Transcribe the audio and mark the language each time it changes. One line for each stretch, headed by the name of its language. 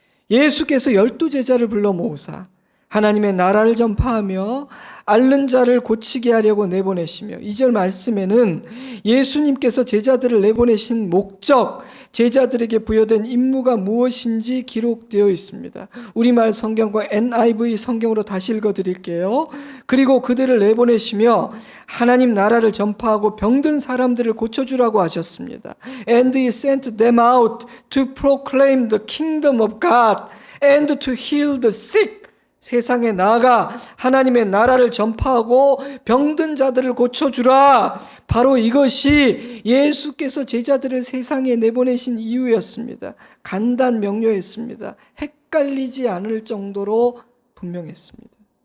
Korean: 예수께서 12제자를 불러 모으사 하나님의 나라를 전파하며 앓는 자를 고치게 하려고 내보내시며, 2절 말씀에는 예수님께서 제자들을 내보내신 목적, 제자들에게 부여된 임무가 무엇인지 기록되어 있습니다. 우리말 성경과 NIV 성경으로 다시 읽어드릴게요. 그리고 그들을 내보내시며 하나님 나라를 전파하고 병든 사람들을 고쳐주라고 하셨습니다.
English: And he sent them out to proclaim the kingdom of God and to heal the sick.
Korean: 세상에 나아가 하나님의 나라를 전파하고 병든 자들을 고쳐주라. 바로 이것이 예수께서 제자들을 세상에 내보내신 이유였습니다. 간단 명료했습니다. 헷갈리지 않을 정도로 분명했습니다.